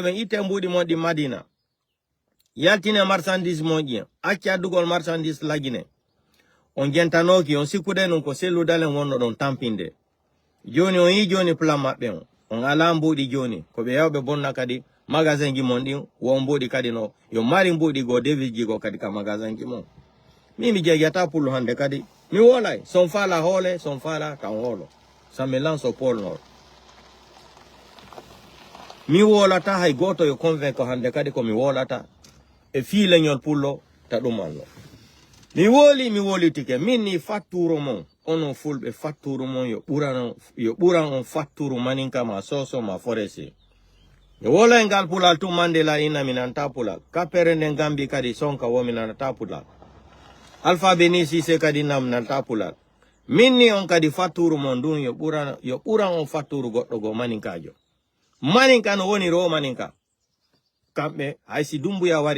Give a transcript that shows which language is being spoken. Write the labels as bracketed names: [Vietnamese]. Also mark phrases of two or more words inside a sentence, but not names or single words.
[Fula] ɓen itte mbuɗi mon ɗi madina yaltine marchandise moƴƴi acci addugol marchandise lagine on jentanoki on sikkude nun ko selludalen wonno ɗon tampinde joni on yi joni plan maɓɓe on ala mbuɗi joni ko ɓe yawɓe bonna kadi magasin ji mon ɗin won mbuɗi kadi no yo mari mbuɗi go devis ji go kadi ka magasin ji mon mi jeeyata pullo hande kadi mi wolay son fala hoole son fala tan hoolo [French] ça me lance au pôle nord [Fula] mi wolata hay goto yo convaincre hande kadi ko mi wolata e fiileñol pullo ta ɗum anno mi woli tike min ni fatturo mon onon fulɓe fatturu mon yo ɓuran on fatturu maninka ma soso ma foresi mi wola e ngal pulal tu mandela ina mi nanta pulal kapere nden gambi kadi sonka wo mi nanta pulal alphabet ni sise kadi nam nanta pulal min ni on kadi fatturu mon ɗum yo ɓuran on fatturu goɗɗo go maninkajo maninka no woni ro maninka kamɓe haysi dumbuya wari